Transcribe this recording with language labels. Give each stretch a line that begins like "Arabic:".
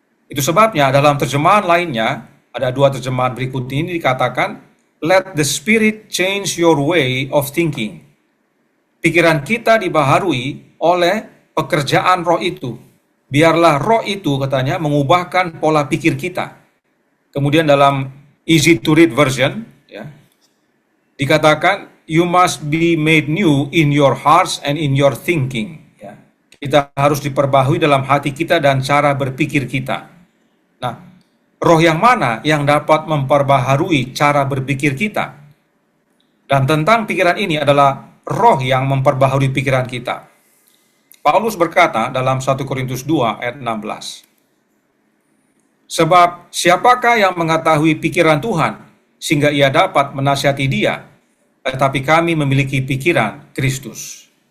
Indonesian: Itu sebabnya dalam terjemahan lainnya, ada dua terjemahan berikut ini dikatakan,
English: let the spirit change your way of thinking.
Indonesian: pikiran kita dibaharui oleh pekerjaan roh itu. Biarlah roh itu, katanya, mengubahkan pola pikir kita. Kemudian dalam easy to read version, ya, dikatakan,
English: you must be made new in your hearts and in your thinking.
Indonesian: Ya. Kita harus diperbaharui dalam hati kita dan cara berpikir kita. Nah, roh yang mana yang dapat memperbaharui cara berpikir kita? Dan tentang pikiran ini adalah roh yang memperbaharui pikiran kita. Paulus berkata dalam 1 Korintus 2 ayat 16, sebab siapakah yang mengetahui pikiran Tuhan sehingga ia dapat menasihati dia, tetapi kami memiliki pikiran Kristus.